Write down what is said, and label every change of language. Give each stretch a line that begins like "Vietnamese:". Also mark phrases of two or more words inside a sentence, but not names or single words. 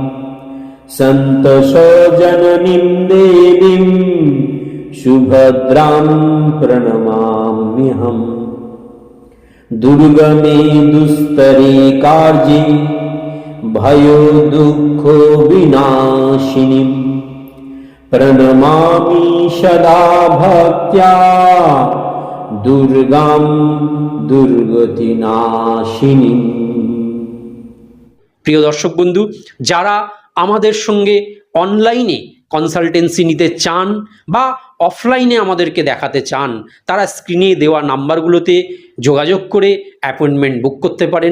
Sanskrit: सन्तसजननीं देवीं सुभद्रां प्रणमाम्यहम् दुर्गमे दुस्तरे कार्ये भयो दुःखो विनाशिनीं प्रणमामि सदा भक्त्या दुर्गां दुर्गतिनाशिनीं।
Bangla: প্রিয় দর্শক বন্ধু, যারা আমাদের সঙ্গে অনলাইনে কনসালটেন্সি নিতে চান বা অফলাইনে আমাদেরকে দেখাতে চান, তারা স্ক্রিনে দেওয়া নাম্বারগুলোতে যোগাযোগ করে অ্যাপয়েন্টমেন্ট বুক করতে পারেন।